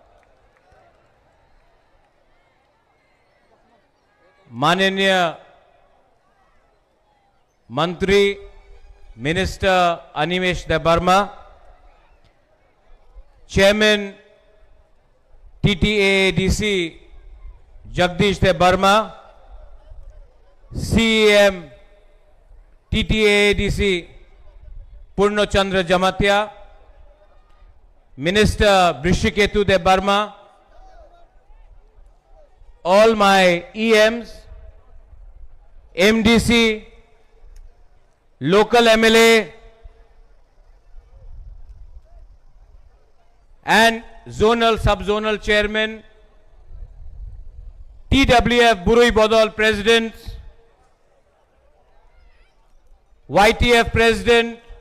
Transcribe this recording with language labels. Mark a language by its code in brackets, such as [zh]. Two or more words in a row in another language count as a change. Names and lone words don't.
[hi] माननीय मंत्री मिनिस्टर अनिमेश देबबर्मा, चेयरमैन TTAADC जगदीश देबबर्मा, CEM TTAADC पूर्णचंद्र जमातिया, मिनिस्टर बृषिकेतु देबबर्मा, [en] all my EMs, MDC, local MLA and zonal sub-zonal chairman, TWF Burui Bodol president, YTF president,